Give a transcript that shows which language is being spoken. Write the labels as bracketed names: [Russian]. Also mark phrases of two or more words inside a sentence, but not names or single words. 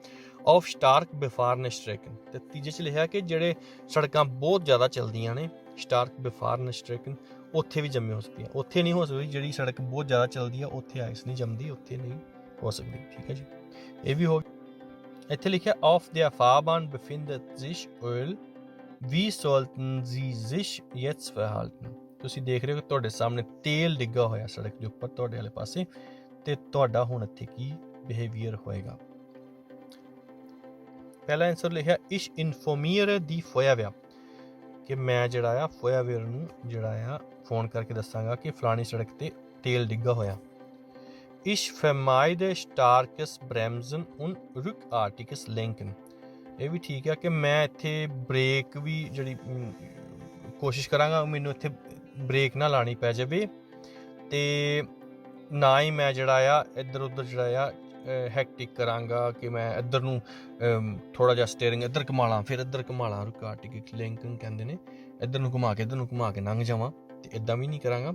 [German] auf stark befahrenen Strecken, [Punjabi] ਤੇ ਤੀਜੇ 'ਚ ਲਿਖਿਆ ਕਿ ਜਿਹੜੇ ਸੜਕਾਂ ਬਹੁਤ ਜ਼ਿਆਦਾ ਚੱਲਦੀਆਂ ਨੇ, [German] stark befahrenen Strecken, [Punjabi] ਉੱਥੇ ਵੀ ਜੰਮੇ ਹੋ ਸਕਦੀਆਂ। ਉੱਥੇ ਨਹੀਂ ਹੋ ਸਕਦੀ, ਜਿਹੜੀ ਸੜਕ ਬਹੁਤ ਜ਼ਿਆਦਾ ਚੱਲਦੀ ਆ ਉੱਥੇ ਆਈਸ ਨਹੀਂ ਜੰਮਦੀ, ਉੱਥੇ ਨਹੀਂ ਹੋ ਸਕਦੀ। ਠੀਕ ਹੈ ਜੀ, ਇਹ ਵੀ ਹੋ। ਇੱਥੇ ਲਿਖਿਆ [German] auf der Fahrbahn befindet sich Öl, wie sollten Sie sich jetzt verhalten? [Punjabi] ਤੁਸੀਂ ਦੇਖ ਰਹੇ ਹੋ ਕਿ ਤੁਹਾਡੇ ਸਾਹਮਣੇ ਤੇਲ ਡਿੱਗਾ ਹੋਇਆ ਸੜਕ ਦੇ ਉੱਪਰ ਤੁਹਾਡੇ ਵਾਲੇ ਪਾਸੇ, ਤੇ ਤੁਹਾਡਾ ਹੁਣ ਇੱਥੇ ਕੀ ਬਿਹੇਵੀਅਰ ਹੋਏਗਾ। ਪਹਿਲਾ ਆਨਸਰ ਲਿਖਿਆ [German] ich informiere die Feuerwehr, [Punjabi] ਕਿ ਮੈਂ ਜਿਹੜਾ ਆ ਫੋਇਆਵੇਅਰ ਨੂੰ ਜਿਹੜਾ ਆ ਫੋਨ ਕਰਕੇ ਦੱਸਾਂਗਾ ਕਿ ਫਲਾਣੀ ਸੜਕ ਤੇ ਤੇਲ ਡਿੱਗਾ ਹੋਇਆ। [German] Ich vermeide starkes Bremsen und rückartiges Lenken, [Punjabi] ਇਹ ਵੀ ਠੀਕ ਆ ਕਿ ਮੈਂ ਇੱਥੇ ਬ੍ਰੇਕ ਵੀ ਜਿਹੜੀ ਕੋਸ਼ਿਸ਼ ਕਰਾਂਗਾ, ਮੈਨੂੰ ਇੱਥੇ ਬ੍ਰੇਕ ਨਾ ਲਾਣੀ ਪੈ ਜਾਵੇ, ਤੇ ਨਾ ਹੀ ਮੈਂ ਜਿਹੜਾ ਆ ਇੱਧਰ ਉੱਧਰ ਜਿਹੜਾ ਆ ਹੈਕਟਿਕ ਕਰਾਂਗਾ ਕਿ ਮੈਂ ਇੱਧਰ ਨੂੰ ਥੋੜ੍ਹਾ ਜਿਹਾ ਸਟੀਅਰਿੰਗ ਇੱਧਰ ਘੁਮਾ ਲਾਂ, ਫਿਰ ਇੱਧਰ ਘੁਮਾ ਲਾਂ, [German] ruckartig lenken [Punjabi] ਕਹਿੰਦੇ ਨੇ, ਇੱਧਰ ਨੂੰ ਘੁਮਾ ਕੇ ਲੰਘ ਜਾਵਾਂ, ਤੇ ਇੱਦਾਂ ਵੀ ਨਹੀਂ ਕਰਾਂਗਾ।